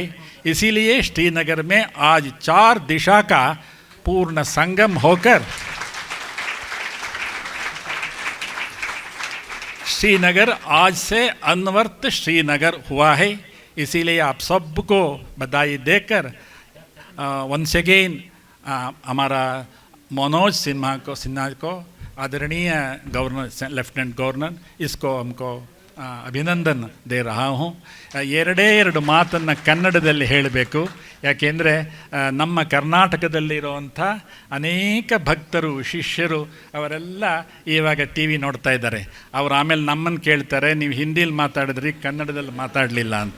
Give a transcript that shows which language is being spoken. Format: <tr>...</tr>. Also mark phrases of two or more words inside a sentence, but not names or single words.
<hi>इसीलिए श्रीनगर में आज 4 दिशा का पूर्ण संगम होकर श्रीनगर आज से अनवर्त श्रीनगर हुआ है। इसीलिए आप सबको बधाई देकर</hi> <en>once again</en> <hi>हमारा मनोज सिन्हा को आदरणीय गवर्नर,</hi> <en>lieutenant governor,</en> <hi>इसको हमको अभिनंदने दे रहा हूँ.</hi> <kn>ಎರಡೇ ಮಾತನ್ನು ಕನ್ನಡದಲ್ಲಿ ಹೇಳಬೇಕು. ಯಾಕೆಂದರೆ ನಮ್ಮ ಕರ್ನಾಟಕದಲ್ಲಿರುವಂಥ ಅನೇಕ ಭಕ್ತರು, ಶಿಷ್ಯರು ಅವರೆಲ್ಲ ಇವಾಗ ಟಿ ವಿ ನೋಡ್ತಾ ಇದ್ದಾರೆ. ಅವರು ಆಮೇಲೆ ನಮ್ಮನ್ನು ಕೇಳ್ತಾರೆ, ನೀವು ಹಿಂದಿಲಿ ಮಾತಾಡಿದ್ರಿ, ಕನ್ನಡದಲ್ಲಿ ಮಾತಾಡಲಿಲ್ಲ ಅಂತ.</kn>